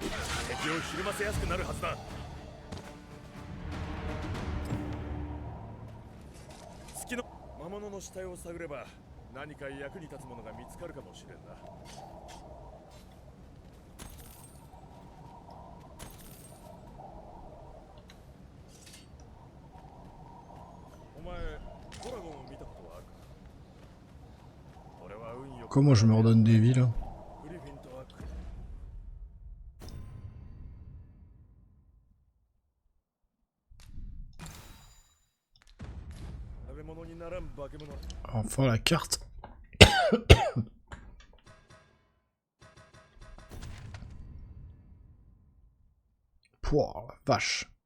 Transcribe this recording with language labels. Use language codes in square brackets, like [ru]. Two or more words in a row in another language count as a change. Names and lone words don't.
[ja] 敵をひるませやすくなるはずだ。月の魔物の死体を探れば何か役に立つものが見つかるかもしれんな。お前ドラゴンを見たことはあるか。俺は運よく [fr] Comment je me redonne des vies là? [ja] グリフィンとは食べ物にならん化け物。 [fr] Enfin la carte. Pouah, la vache.